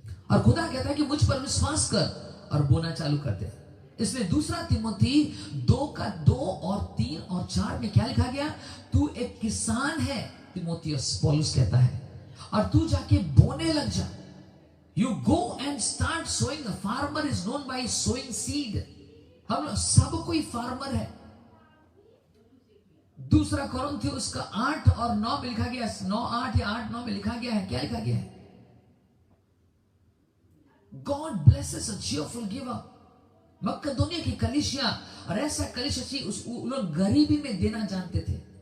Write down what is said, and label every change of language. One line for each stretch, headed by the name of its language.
Hindi: और खुदा कहता है कि मुझ पर विश्वास कर और बोना चालू कर दे. इसलिए दूसरा तिमोथी 2:2 और 3 और 4 में क्या लिखा गया? तू एक किसान है, तिमोथियस, पौलुस कहता है, और तू जाके बोने लग जा.
English: You go and start sowing. A farmer is known by sowing seed.
Hindi: हम सब कोई फार्मर है. दूसरा कोरिन्थियोस का 8 और 9 में लिखा गया, 9:8 या 8:9 में लिखा गया है. क्या लिखा गया है?
English: God blesses a cheerful giver.
Hindi: मक्केदोनिया की कलीसिया, और ऐसा कलीसिया लोग गरीबी में देना जानते थे.